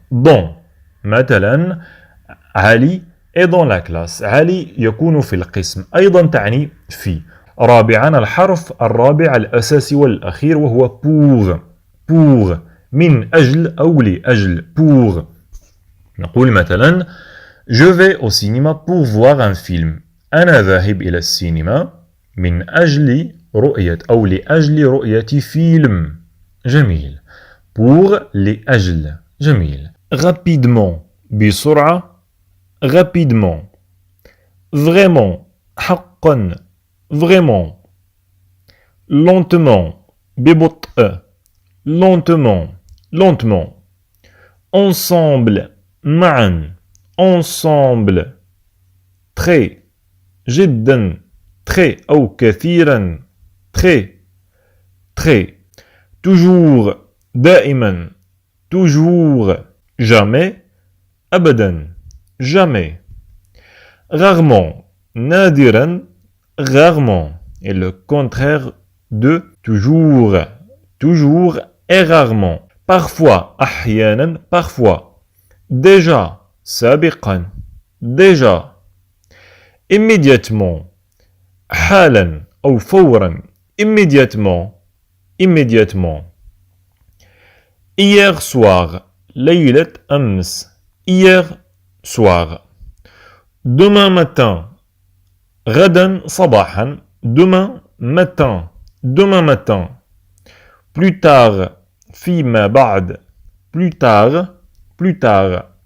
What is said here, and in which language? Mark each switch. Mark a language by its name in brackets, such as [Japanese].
[Arabic] ضم مثلا علي [French] est dans la classe. [Arabic] علي يكون في القسم أيضا تعني في. رابعا الحرف الرابع الأساسي والأخير وهو pour. pour من أجل أو لأجل. [French] pour [Arabic] نقول مثلا [French] je vais au cinéma pour voir un film. [Arabic] أنا ذاهب إلى السينما من أجل رؤية أو لأجل رؤية فيلم. جميل. pour لأجل. جميل. [French] rapidement بسرعة. rapidement. vraiment حقا. vraiment. lentement ببطء. lentement. lentement. ensemble معا. ensemble. très جدا. [Arabic] très أو كثيرا. [French] très très. toujours دائما. toujours. jamais أبدا. jamais. rarement نادرا. rarement est le contraire de toujours. toujours et rarement. parfois أحيانا. parfois. déjà سابقا. déjà. [Arabic] immédiatement حالا أو فورا. [French] immédiatement. immédiatement. hier soir [Arabic] ليلة أمس. [French] hier soir. demain matin [Arabic] غدا صباحا. [French] demain matin. demain matin. plus tard فيما بعد. plus tard. plus tard.